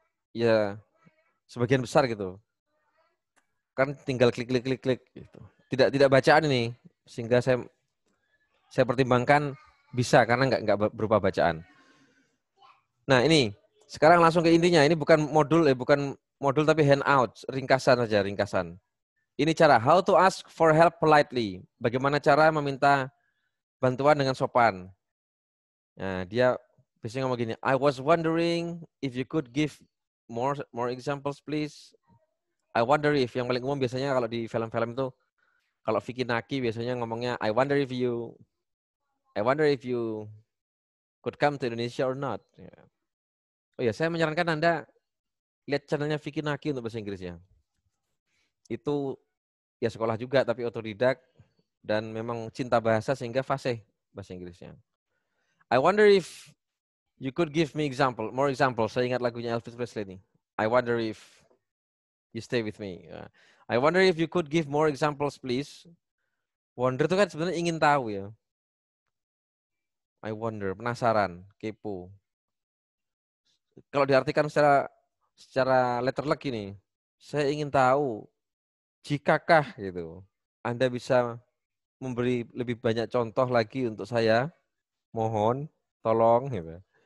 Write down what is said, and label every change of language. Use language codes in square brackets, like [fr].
[id] Ya, sebagian besar gitu. Kan tinggal klik gitu. Tidak bacaan ini. Sehingga saya pertimbangkan bisa karena nggak berupa bacaan. Nah, ini sekarang langsung ke intinya. Ini bukan modul tapi handout, ringkasan saja, ringkasan. Ini cara [en] how to ask for help politely. [id] Bagaimana cara meminta bantuan dengan sopan. Nah, dia biasanya ngomong gini, [en] I was wondering if you could give more examples please. I wonder if, [id] yang paling umum biasanya kalau di film-film itu, kalau Vicky Naki biasanya ngomongnya [en] I wonder if you could come to Indonesia or not. [id] Oh ya, saya menyarankan Anda lihat channelnya Vicky Naki untuk bahasa Inggrisnya. Itu ya sekolah juga tapi otodidak dan memang cinta bahasa sehingga fasih bahasa Inggrisnya. [en] I wonder if you could give me more example. [id] Saya ingat lagunya Elvis Presley nih. [en] I wonder if you stay with me. I wonder if you could give more examples please. [id] Wonder itu kan sebenarnya ingin tahu ya. [en] I wonder, [id] penasaran, kepo. Kalau diartikan secara letterlek ini, saya ingin tahu jikakah gitu, Anda bisa memberi lebih banyak contoh lagi untuk saya, mohon, tolong gitu.